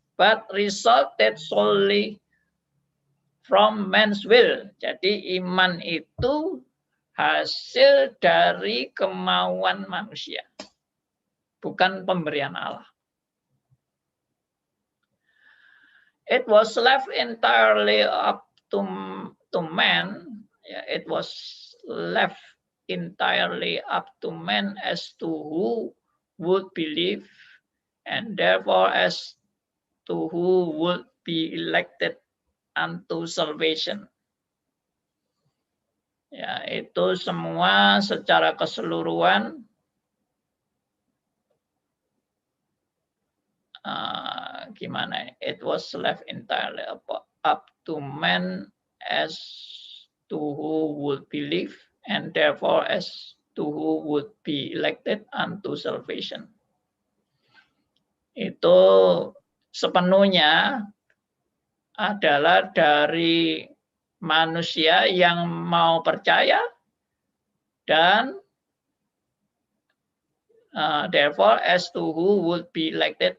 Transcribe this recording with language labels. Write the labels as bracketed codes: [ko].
[en] But resulted solely from man's will. [id] Jadi iman itu hasil dari kemauan manusia, bukan pemberian Allah. [en] It was left entirely up to man. Yeah, it was left entirely up to man as to who would believe, and therefore as to who would be elected unto salvation. [id] Ya, itu semua secara keseluruhan gimana? [en] It was left entirely up to man as to who would believe, and therefore as to who would be elected unto salvation. [id] Itu sepenuhnya adalah dari manusia yang mau percaya dan [en] therefore as to who would be elected.